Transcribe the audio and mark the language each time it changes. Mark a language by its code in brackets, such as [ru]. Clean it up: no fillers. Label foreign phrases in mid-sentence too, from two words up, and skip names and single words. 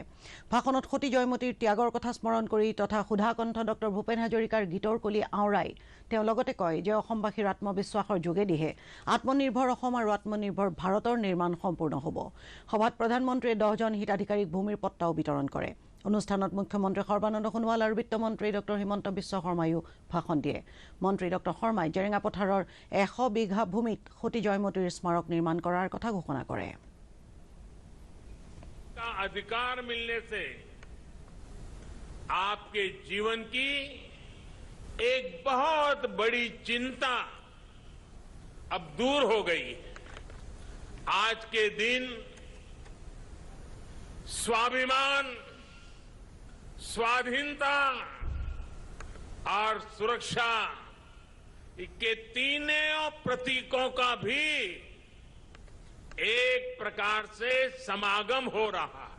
[as] ভাষণত সতী জয়মতীৰ ত্যাগৰ কথা স্মৰণ কৰি তথা সুধাকণ্ঠ ডক্টৰ ভূপেন হাজৰিকাৰ গীতৰ কলি আওৰাই তেওঁ লগতে কয় যে অসমবাসীৰ আত্মবিশ্বাসৰ যোগেদিহে আত্মনিৰ্ভৰ অসম আৰু আত্মনিৰ্ভৰ ভাৰতৰ নিৰ্মাণ সম্পূৰ্ণ হ'ব। সভাত প্ৰধানমন্ত্ৰীয়ে 10জন হিতাধিকাৰীক ভূমিৰ পট্টাও বিতৰণ কৰে। অনুষ্ঠানত মুখ্যমন্ত্ৰী সৰ্বানন্দ সোণোৱাল আৰু বিত্তমন্ত্ৰী ডক্টৰ হিমন্ত বিশ্ব শৰ্মায়ো ভাষণ দিয়ে। মন্ত্ৰী ডক্টৰ শৰ্মাই জেৰেঙা পথাৰৰ 100 বিঘা ভূমিত সতী জয়মতীৰ স্মাৰক নিৰ্মাণ কৰাৰ কথা ঘোষণা কৰে। [hi] का अधिकार मिलने से आपके जीवन की एक बहुत बड़ी चिंता अब दूर हो गई है। आज के दिन स्वाभिमान, स्वाधीनता और सुरक्षा के तीनों प्रतीकों का भी एक प्रकार से समागम हो रहा है।